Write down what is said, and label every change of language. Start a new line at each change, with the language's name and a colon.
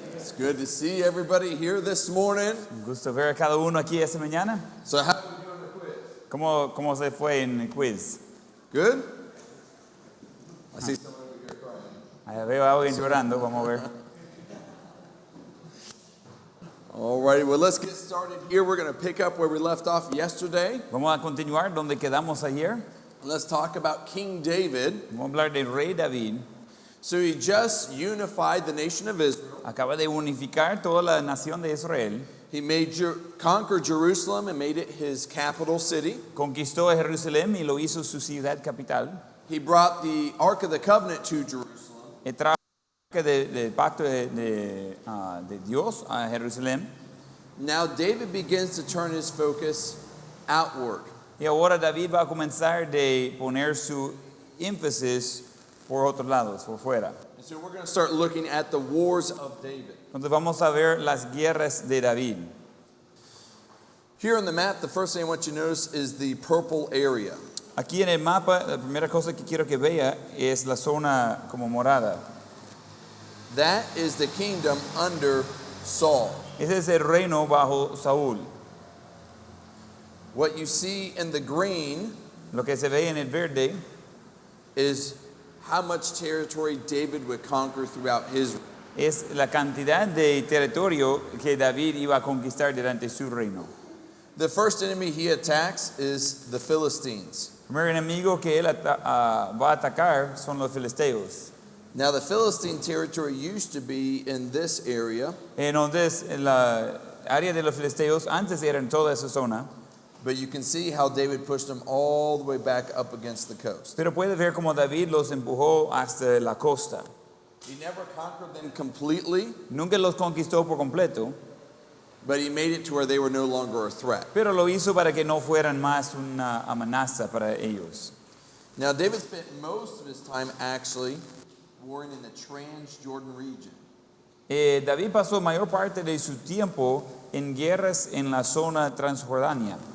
English: It's good to see everybody here this morning.
Spanish: Un gusto ver a cada uno aquí esta mañana.
English: So how are we doing the quiz?
Spanish: ¿Cómo se fue en el quiz?
English: Good? I see someone over here crying.
Spanish: Allá veo a alguien llorando, vamos a ver.
English: All righty, well, let's get started here. We're going to pick up where we left off yesterday.
Spanish: Vamos a continuar donde quedamos ayer.
English: Let's talk about King David.
Spanish: Vamos a hablar del rey David.
English: So he just unified the nation of Israel.
Spanish: Acaba de unificar toda la nación de Israel.
English: He conquered Jerusalem and made it his capital city.
Spanish: Conquistó a Jerusalén y lo hizo su ciudad capital.
English: He brought the Ark of the Covenant to Jerusalem.
Spanish: Y trajo del pacto de Dios a Jerusalén.
English: Now David begins to turn his focus outward.
Spanish: Y ahora David va a comenzar de poner su énfasis por otros lados, por fuera.
English: And so we're going to start looking at the wars of David.
Spanish: Entonces vamos a ver las guerras de David.
English: Here on the map, the first thing I want you to notice is the purple area.
Spanish: Aquí en el mapa, la primera cosa que quiero que vea es la zona como morada.
English: That is the kingdom under Saul.
Spanish: Ese es el reino bajo Saúl.
English: What you see in the green
Spanish: Lo que se ve en el verde
English: is how much territory David would conquer throughout his reign.
Spanish: es la cantidad de territorio que David iba a conquistar durante su reino.
English: The first enemy he attacks is the Philistines.
Spanish: El primer enemigo que él va a atacar son los filisteos.
English: Now the Philistine territory used to be in this area,
Spanish: Entonces, en la área de los filisteos antes era en toda esa zona,
English: but you can see how David pushed them all the way back up against the coast.
Spanish: pero puede ver cómo David los empujó hasta la costa.
English: He never conquered them completely,
Spanish: Nunca los conquistó por completo,
English: but he made it to where they were no longer a threat.
Spanish: pero lo hizo para que no fueran más una amenaza para ellos.
English: Now David spent most of his time actually warring in the Transjordan region.
Spanish: David pasó mayor parte de su tiempo en guerras en la zona transjordania,